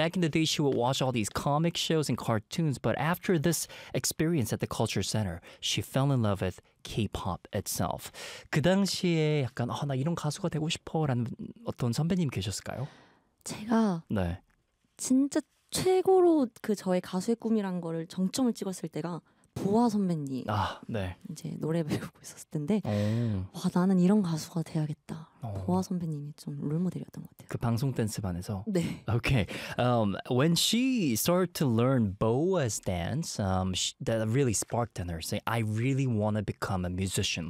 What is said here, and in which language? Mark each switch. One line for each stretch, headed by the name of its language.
English: Back in the day, she would watch all these comic shows and cartoons, but after this experience at the Culture Center, she fell in love with K-pop itself.
Korean: 그 당시에 약간 나 이런 가수가 되고 싶어라는 어떤 선배님 계셨을까요? 제가 네 진짜 최고로 그 저의 가수의 꿈이란 거를 정점을 찍었을 때가 보아 선배님 아, 네. 이제 노래 배우고 있었을 텐데 와 나는 이런 가수가 돼야겠다 보아 선배님이 좀 롤모델이었던 것 같아요 그 방송 댄스반에서 네
English: Okay, when she started to learn Boa's dance, that really sparked in her saying, "I really want to become a musician."